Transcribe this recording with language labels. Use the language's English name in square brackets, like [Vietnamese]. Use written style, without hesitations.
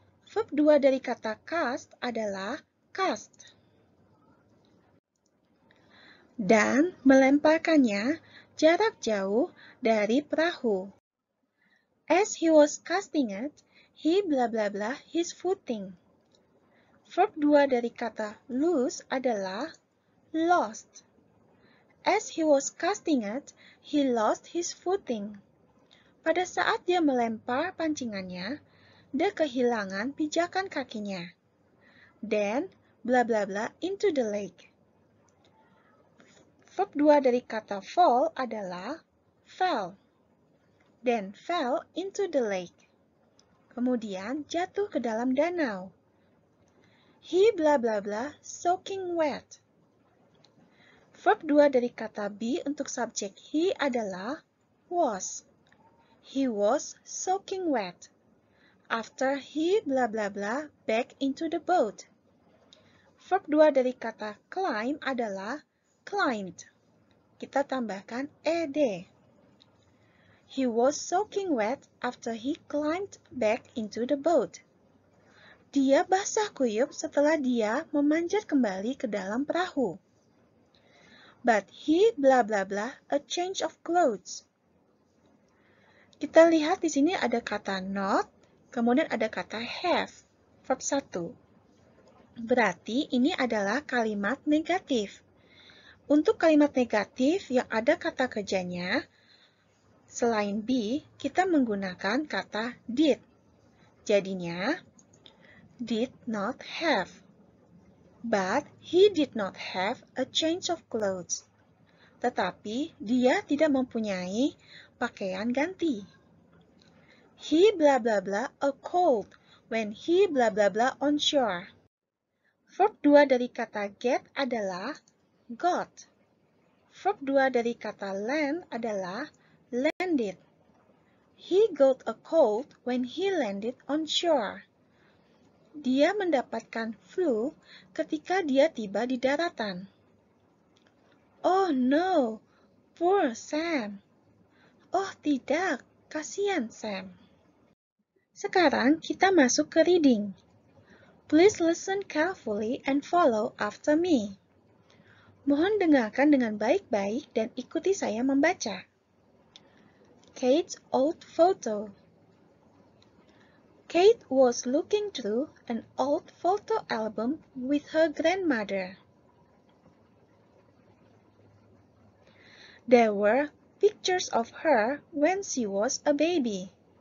[Indonesian] Verb 2 dari kata cast adalah cast. Dan melemparkannya jarak jauh dari perahu. [English] As he was casting it, he blah blah blah his footing. [Indonesian] Verb 2 dari kata lose adalah lost. [English] As he was casting it, he lost his footing. [Indonesian] Pada saat dia melempar pancingannya, dia kehilangan pijakan kakinya. [English] Then, blah blah blah into the lake. [Indonesian] Verb 2 dari kata fall adalah fell. [English] Then fell into the lake. [Indonesian] Kemudian jatuh ke dalam danau. [English] He blah blah blah soaking wet. [Indonesian] Verb 2 dari kata be untuk subjek he adalah was. [English] He was soaking wet. After he blah blah blah back into the boat. [Indonesian] Verb 2 dari kata climb adalah climbed. Kita tambahkan ed. [English] He was soaking wet after he climbed back into the boat. [Indonesian] Dia basah kuyup setelah dia memanjat kembali ke dalam perahu. [English] But he blah blah blah a change of clothes. [Indonesian] Kita lihat di sini ada kata not, kemudian ada kata have, verb 1. Berarti ini adalah kalimat negatif. Untuk kalimat negatif yang ada kata kerjanya, selain be, kita menggunakan kata did. Jadinya, [English] did not have. But he did not have a change of clothes. [Indonesian] Tetapi dia tidak mempunyai pakaian ganti. [English] He blah blah blah a cold when he blah blah blah on shore. [Indonesian] Verb 2 dari kata get adalah got. Verb 2 dari kata land adalah landed. [English] He got a cold when he landed on shore. [Indonesian] Dia mendapatkan flu ketika dia tiba di daratan. [English] Oh no, poor Sam. [Indonesian] Oh tidak, kasihan Sam. Sekarang kita masuk ke reading. [English] Please listen carefully and follow after me. [Indonesian] Mohon dengarkan dengan baik-baik dan ikuti saya membaca. [English] Kate's old photo. Kate was looking through an old photo album with her grandmother. There were pictures of her when she was a baby.